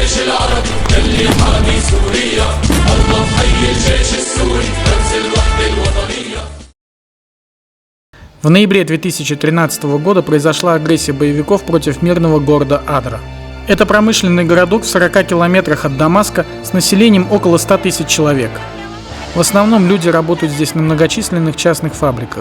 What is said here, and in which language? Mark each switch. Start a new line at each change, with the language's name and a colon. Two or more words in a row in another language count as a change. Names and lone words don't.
Arabic: العرب يلي حامي سوريا، الله حي الجيش السوري رمز الوحدة الوطنية.
Russian: В ноябре 2013 года произошла агрессия боевиков против мирного города Адра. Это промышленный городок в 40 километрах от Дамаска с населением около 100 тысяч человек. В основном люди работают здесь на многочисленных частных фабриках.